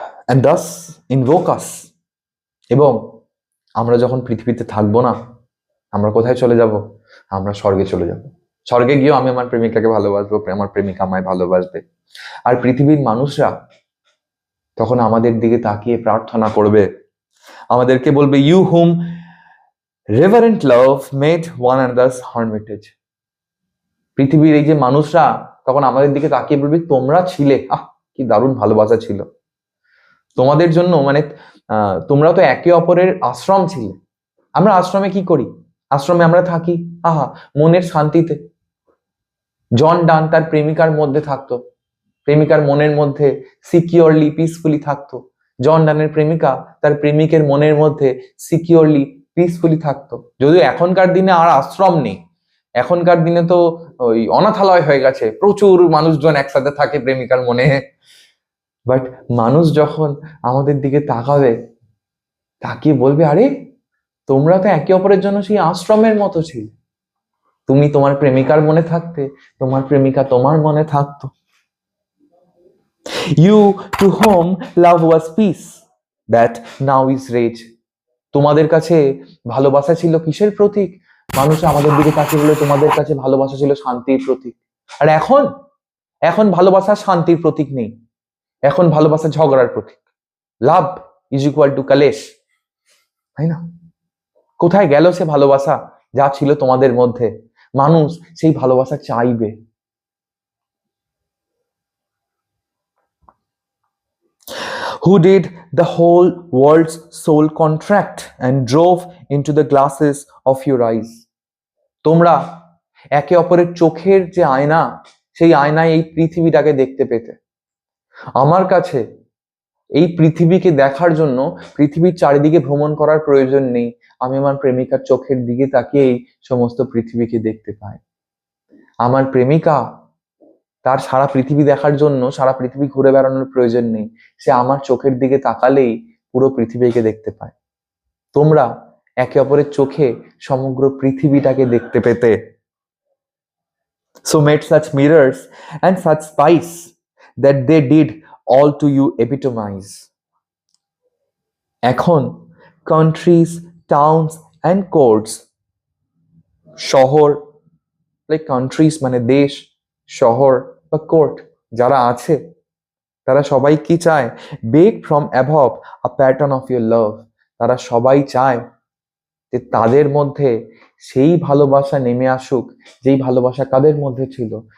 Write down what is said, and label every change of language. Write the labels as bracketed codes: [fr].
[en] and thus invoke us। [bn] এবং আমরা যখন পৃথিবীতে থাকবো না, আমরা কোথায় চলে যাব? আমরা স্বর্গে চলে যাব। স্বর্গে গিয়েও আমি আমার প্রেমিকাকে ভালোবাসবো, আমার প্রেমিকা আমায় ভালোবাসবে, আর পৃথিবীর মানুষরা তখন আমাদের দিকে তাকিয়ে প্রার্থনা করবে, আমাদেরকে বলবে, [en] You whom reverent love made one another's hermitage. [bn] পৃথিবীর এই যে মানুষরা তখন আমাদের দিকে তাকিয়ে বলবে তোমরা ছিলে, কি দারুণ ভালোবাসা ছিল তোমাদের জন্য, মানে তোমরা তো একে অপরের আশ্রম ছিলে। আমরা আশ্রমে কি করি? আশ্রমে আমরা থাকি মনের শান্তিতে। জন ডান তার প্রেমিকার মধ্যে থাকতো, প্রেমিকার মনের মধ্যে সিকিউরলি পিসফুলি থাকতো। জন ডানের প্রেমিকা তার প্রেমিকের মনের মধ্যে সিকিউরলি পিসফুলি থাকতো। যদিও এখনকার দিনে আর আশ্রম নেই, এখনকার দিনে তো ওই অনাথালয় হয়ে গেছে, প্রচুর মানুষজন একসাথে থাকে প্রেমিকার মনে। বাট মানুষ যখন আমাদের দিকে তাকাবে, তাকিয়ে বলবে আরে তোমরা তো একে অপরের জন্য সেই আশ্রমের মতো ছিলে। তুমি তোমার প্রেমিকার মনে থাকতে, তোমার প্রেমিকা তোমার মনে থাকতো। [en] You to whom love was peace, that now is rage. [bn] তোমাদের কাছে ভালোবাসা ছিল কিসের প্রতীক? মানুষ আমাদের দিকে তাকিয়ে বলে তোমাদের কাছে ভালোবাসা ছিল শান্তির প্রতীক। আর এখন ভালোবাসা শান্তির প্রতীক নেই, এখন ভালোবাসা ঝগড়ার প্রতীক। [en] love is equal to কালেশ, [bn] তাই না? কোথায় গেল সে ভালোবাসা যা ছিল তোমাদের মধ্যে? মানুষ সেই ভালোবাসা চাইবে। [en] Who did the whole world's soul contract and drove into the glasses of your eyes? [bn] তোমরা একে অপরের চোখের যে আয়না, সেই আয়নায় এই পৃথিবীটাকে দেখতে পেতে। আমার কাছে এই পৃথিবীকে দেখার জন্য পৃথিবীর চারিদিকে ভ্রমণ করার প্রয়োজন নেই, আমি আমার প্রেমিকার চোখের দিকে তাকিয়ে এই সমস্ত পৃথিবীকে দেখতে পাই। আমার প্রেমিকা তার সারা পৃথিবী দেখার জন্য সারা পৃথিবী ঘুরে বেড়ানোর প্রয়োজন নেই, সে আমার চোখের দিকে তাকালেই পুরো পৃথিবীকে দেখতে পায়। তোমরা একে অপরের চোখে সমগ্র পৃথিবীটাকে দেখতে পেতে। [en] So made such mirrors and such spice that they did all to you epitomize. [bn] এখন [en] countries, towns and courts, [bn] শহর like countries মানে দেশ, শহর বা কোর্ট যারা আছে তারা সবাই কি চায়? [en] Beg from above a pattern of your love. [bn] তারা সবাই চায় যে তাদের মধ্যে সেই ভালোবাসা নেমে আসুক, যেই ভালোবাসা কাদের মধ্যে ছিল?